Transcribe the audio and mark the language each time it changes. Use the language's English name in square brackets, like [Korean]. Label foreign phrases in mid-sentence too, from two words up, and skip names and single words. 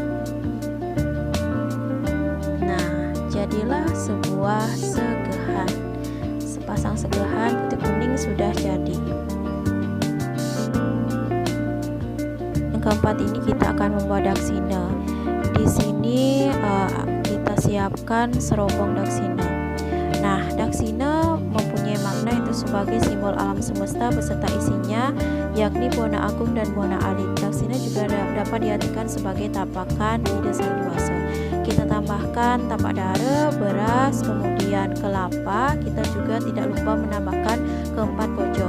[Indonesian] Jadilah sebuah segahan. Sepasang segahan putih kuning sudah jadi. Yang keempat ini kita akan membuat daksina. Di sini kita siapkan serobong daksina. Nah, daksina mempunyai makna itu sebagai simbol alam semesta beserta isinya, yakni Buana Agung dan Buana Alit. Daksina juga dapat diartikan sebagai tapakan ide Sang Dewasa. Kita tambahkan tapak dara, beras, kemudian kelapa. Kita juga tidak lupa menambahkan keempat kocong.